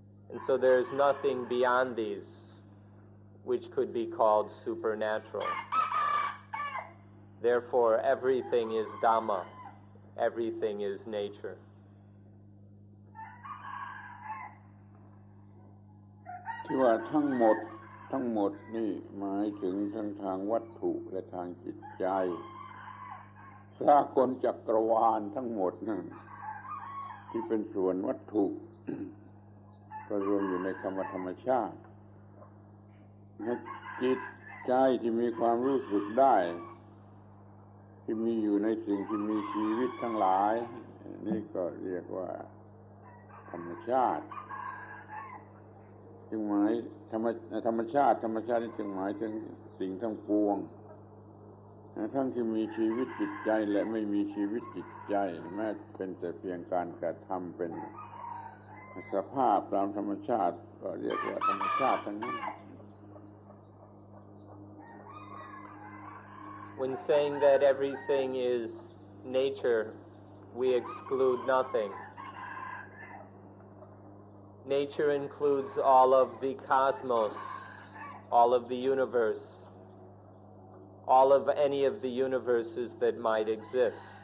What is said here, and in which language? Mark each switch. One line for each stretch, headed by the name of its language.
English: And so there is nothing beyond these which could be called supernatural. Therefore, everything is Dhamma, everything is nature.
Thai: ที่ว่าทั้งหมดนี่หมายถึงทั้งทางวัตถุและทางจิตใจสากลจักรวาลทั้งหมดนั่นที่เป็นส่วนวัตถุ ก็รวมอยู่ในคำว่าธรรมชาติ จิตใจที่มีความรู้สึกได้ที่มีอยู่ในสิ่งที่มีชีวิตทั้งหลายนี่ก็เรียกว่าธรรมชาติจึงหมายธรรมชาตินี่จึงหมายถึงสิ่งทั้งปวงทั้งที่มีชีวิตจิตใจและไม่มีชีวิตจิตใจแม้เป็นแต่เพียงการกระทำเป็นสภาพตามธรรมชาติก็เรียกว่าธรรมชาติทั้งนั้น
English: When saying that everything is nature, we exclude nothing. Nature includes all of the cosmos, all of the universe, all of any of the universes that might exist.